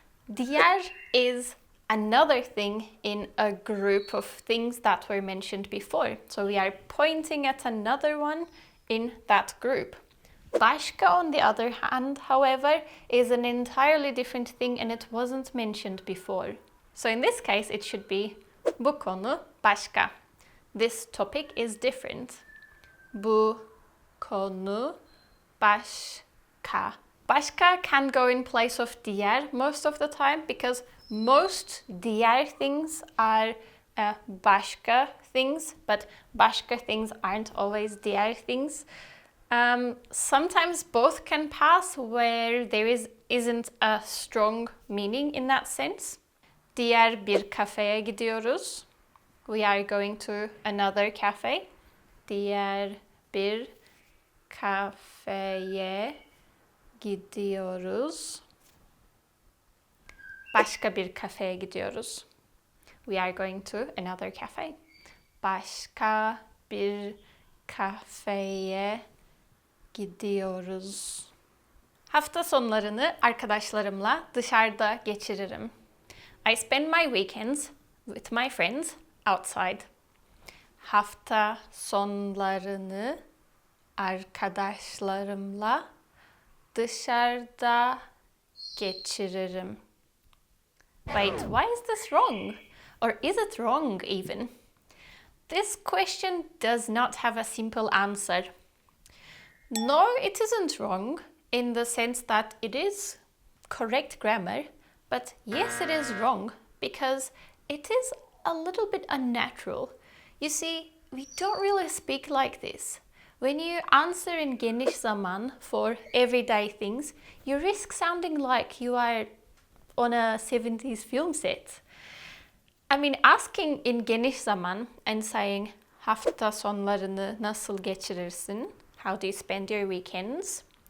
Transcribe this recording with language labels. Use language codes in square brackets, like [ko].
[en] Diğer is another thing in a group of things that were mentioned before. So we are pointing at another one in that group. Başka, on the other hand, however, is an entirely different thing and it wasn't mentioned before. So in this case, it should be [tr] bu konu başka. [en] This topic is different. [tr] Bu konu başka. [en] Başka can go in place of diğer most of the time because most diğer things are başka things, but başka things aren't always diğer things. Sometimes both can pass where there isn't a strong meaning in that sense. [tr] Diğer bir kafeye gidiyoruz. [en] We are going to another cafe. [tr] Diğer bir kafeye gidiyoruz. Başka bir kafeye gidiyoruz. [en] We are going to another cafe. [tr] Başka bir kafeye gidiyoruz. Hafta sonlarını arkadaşlarımla dışarıda geçiririm. [en] I spend my weekends with my friends outside. [tr] Hafta sonlarını arkadaşlarımla dışarıda geçiririm. [en] Wait, why is this wrong? Or is it wrong even? This question does not have a simple answer. No, it isn't wrong in the sense that it is correct grammar, but yes, it is wrong because it is a little bit unnatural. You see, we don't really speak like this. When you answer in geniş zaman for everyday things, you risk sounding like you are on a 70s film set. I mean, asking in geniş zaman and saying [tr] hafta sonlarını nasıl geçirirsin? [en] How do you spend your weekends?